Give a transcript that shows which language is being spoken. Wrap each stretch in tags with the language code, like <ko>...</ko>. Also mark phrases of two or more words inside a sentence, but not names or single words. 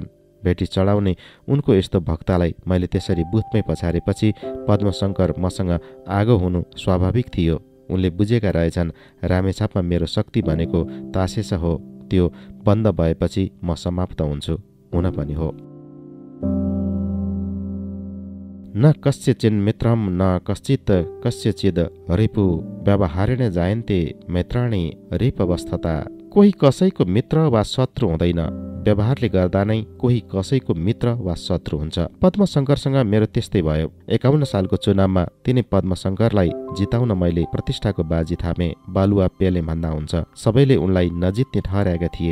<ne>भेटी चढाउने उनको यस्तो भक्तलाई मैले त्यसरी बुथमै पछारेपछि पद्मशंकर मसँग आगो हुनु स्वाभाविक थियो। उनले बुझेका रहेछन् रामेछापमा मेरो शक्ति भनेको तासेस हो। त्यो बन्द भएपछि म समाप्त हुन्छु। हुन पनि हो।</ne> <sa>न कस्यचिन् मित्रं न कश्चित् कस्यचिद् रिपु व्यवहारेण जायन्ते मैत्राणि रिपवस्थता।</sa> <ne>कोही कसैको मित्र वा शत्रु हुँदैन। व्यवहारले गर्दा नै कोही कसैको मित्र वा शत्रु हुन्छ। पद्मशंकरसँग मेरो त्यस्तै भयो। 51 सालको चुनावमा तिनै पद्मशंकरलाई जिताउन मैले प्रतिष्ठाको बाजी थामे। बालुवा पेले भन्दा हुन्छ। सबैले उनलाई नजित्ने ठहराएका थिए।</ne>